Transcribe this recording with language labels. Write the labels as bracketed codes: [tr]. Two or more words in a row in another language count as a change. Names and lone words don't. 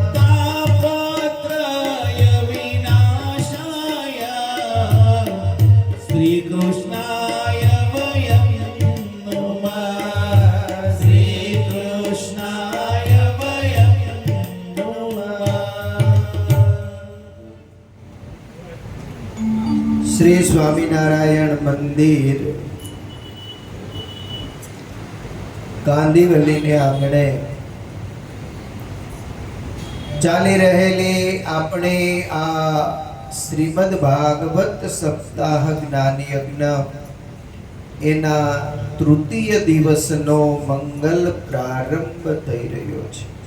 [sa] तापत्रय विनाशाय श्रीकृष्णाय वयं नुमः श्रीकृष्णाय वयं नुमः [gu] श्री स्वामीनारायण मंदिर કાંદીવલી ને આંગણે ચાલી રહેલી આપણે આ શ્રીમદ ભાગવત સપ્તાહ જ્ઞાન યજ્ઞ એના તૃતીય દિવસનો મંગલ પ્રારંભ થઈ રહ્યો છે.